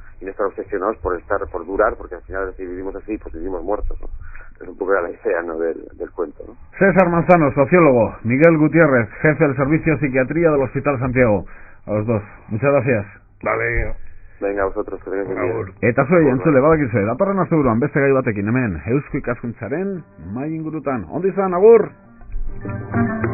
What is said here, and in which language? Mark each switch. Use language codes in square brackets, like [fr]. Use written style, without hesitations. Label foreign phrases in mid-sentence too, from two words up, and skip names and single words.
[es] Y no estar obsesionados por durar, porque al final si vivimos así, pues vivimos muertos, ¿no? Es un poco la idea, ¿no?, del cuento, ¿no? César Manzano, sociólogo. Miguel Gutiérrez, jefe del Servicio de Psiquiatría del Hospital Santiago. A los dos. Muchas gracias. Vale. Venga, vosotros, que tengáis un día. [eu] Eta zuei, entzule, badakizue, datorren asteburuan beste gai batekin hemen, Eusko Ikaskuntzaren mai ingurutan. Ondo izan, agur!